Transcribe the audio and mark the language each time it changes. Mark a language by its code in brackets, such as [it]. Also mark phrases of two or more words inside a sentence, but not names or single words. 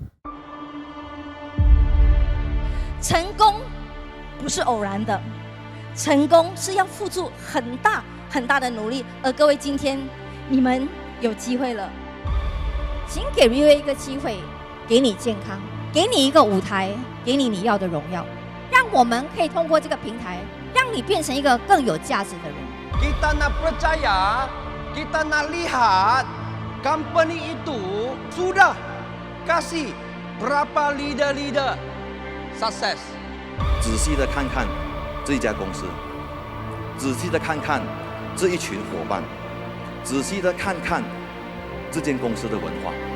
[zh] 成功不是偶然的，成功是要付出很大很大的努力。而各位，今天你们有机会了，请给 VV 一个机会。给你健康，给你一个舞台，给你要的荣耀，让我们可以通过这个平台，让你变成一个更有价值的人。 [ms] Kita nak percaya, kita nak lihat company itu sudah kasih berapa leader sukses。 [zh] 仔细的看看这一家公司，仔细的看看这一群伙伴，仔细的看看这间公司的文化。